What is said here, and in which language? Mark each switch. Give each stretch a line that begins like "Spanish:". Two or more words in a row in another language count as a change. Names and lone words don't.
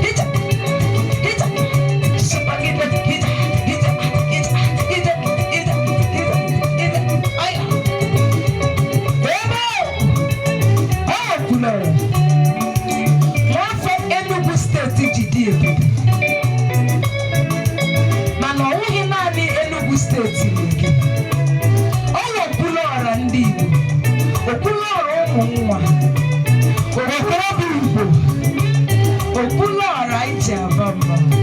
Igbo: Hija, hija, shapagide, hija, hija, hija, hija, hija, hija, hija. Aya. Ebe ọ kwulere, nwafọ Enugu Steeti ji dị ebube. Mana ọ wụghị naanị Enugu Steeti nke ọ wụ Okwuluọra ndị Igbo, Okwuluọra ụmụ nwa, okorobịa Igbo, Okwuluọra anyị ji aba mba.